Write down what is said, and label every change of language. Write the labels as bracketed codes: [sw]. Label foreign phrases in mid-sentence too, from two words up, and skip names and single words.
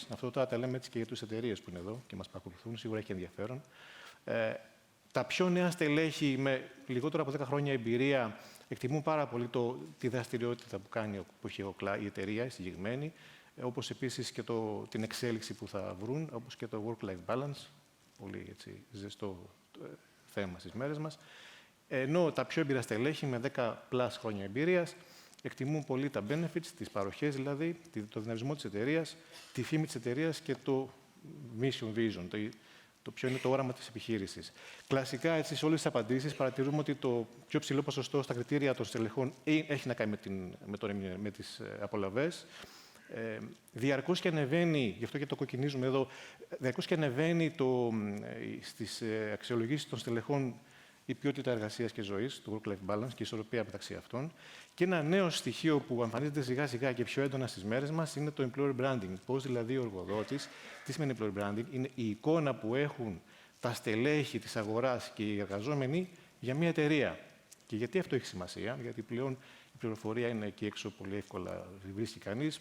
[el] Αυτό τώρα τα λέμε έτσι και για τις εταιρείες που είναι εδώ και μας παρακολουθούν, σίγουρα έχει ενδιαφέρον. Τα πιο νέα στελέχη με λιγότερο από 10 χρόνια εμπειρία εκτιμούν πάρα πολύ τη δραστηριότητα που έχει η εταιρεία, η συγκεκριμένη, όπως επίσης και την εξέλιξη που θα βρουν, όπως και το [en] work-life balance, [el] πολύ ζεστό θέμα στις μέρες μας. Ενώ τα πιο έμπειρα στελέχη με 10+ χρόνια εμπειρίας εκτιμούν πολύ τα benefits, τις παροχές δηλαδή, το δυναμισμό της εταιρείας, τη φήμη της εταιρείας και το [en] mission vision, [el] το ποιο είναι το όραμα της επιχείρησης. Κλασικά, σε όλες τις απαντήσεις παρατηρούμε ότι το πιο ψηλό ποσοστό στα κριτήρια των στελεχών έχει να κάνει με τις απολαβές. Διαρκώς και ανεβαίνει, γι' αυτό και το κοκκινίζουμε εδώ, διαρκώς και ανεβαίνει στις αξιολογήσεις των στελεχών η ποιότητα εργασίας και ζωής, το [en] work-life balance [el] και η ισορροπία μεταξύ αυτών. Και ένα νέο στοιχείο που εμφανίζεται σιγά-σιγά και πιο έντονα στις μέρες μας είναι το [en] employer branding. [el] Πώς δηλαδή ο εργοδότης, τι σημαίνει [en] employer branding, [el] είναι η εικόνα που έχουν τα στελέχη της αγοράς και οι εργαζόμενοι για μια εταιρεία. Και γιατί αυτό έχει σημασία, γιατί πλέον η πληροφορία είναι εκεί έξω πολύ εύκολα βρίσκει κανείς.